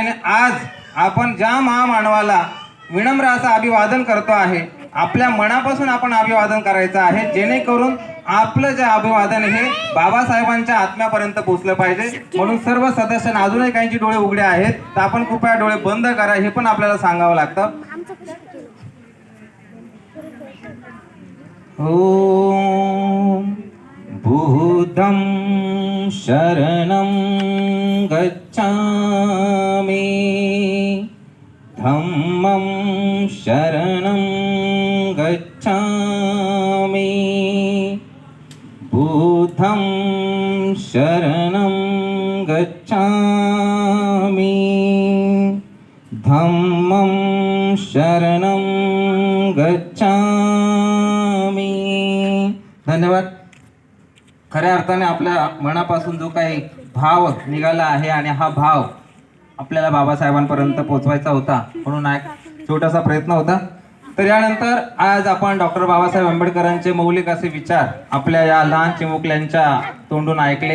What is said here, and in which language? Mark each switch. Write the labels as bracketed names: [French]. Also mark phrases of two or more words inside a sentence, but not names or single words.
[Marathi] आणि आज आपण ज्या महामानवाला विनम्र असं अभिवादन करतो आहे, आपल्या मनापासून आपण अभिवादन करायचं आहे, जेणेकरून आपलं जे अभिवादन हे बाबासाहेबांच्या आत्म्यापर्यंत पोहोचलं पाहिजे। म्हणून सर्व सदस्यांना, अजूनही काहींचे डोळे उघडे आहेत तर आपण कृपया डोळे बंद करा, हे पण आपल्याला सांगावं लागतं। [Pali] ओम बुद्धं शरणं गच्छामि, धम्मं शरणं गच्छामि, बुद्धं शरणं गच्छामि, धम्मं शरणं गच्छामि। [Marathi] धन्यवाद। खऱ्या अर्थाने आपल्या मनापासून जो काही भाव निघाला आहे आणि हा भाव आपल्याला बाबासाहेबांपर्यंत पोहोचवायचा होता, म्हणून एक छोटासा प्रयत्न होता। तर यानंतर आज आपण डॉक्टर बाबासाहेब आंबेडकरांचे मौलिक असे विचार आपल्या या लहान चिमुकल्यांच्या तोंडून ऐकले।